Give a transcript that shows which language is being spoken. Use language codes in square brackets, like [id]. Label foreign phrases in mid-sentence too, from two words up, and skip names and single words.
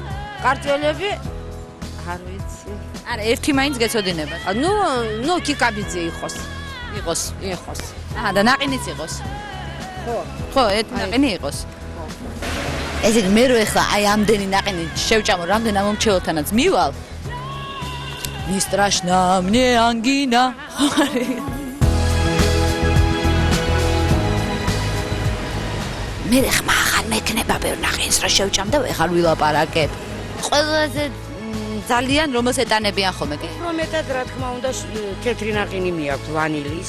[ka] ქართველები არ ვიცი. არა, ერთი მაინც გეცოდინებათ. ნუ კიკაბიძე იყოს. იყოს. აჰა, და ნაყინიც იყოს. ხო, ერთ ნაყინი იყოს. ესე იგი, მე რო ეხლა აი ამდენი ნაყინი შევჭამო, რამდენ ამომრჩეველთანაც მივალ. [ru] Не страшно мне ангина. [ka] მე ხმა ახალ მექნება ბევრ ნაყინს რო შევჭამ და ვეღარ ვილაპარაკებ. ყველაზე ძალიან რომელს ეტანებიან ხოლმე კი? მეტად რა თქმა უნდა თეთრი ნაყინი მიაქვს ვანილის.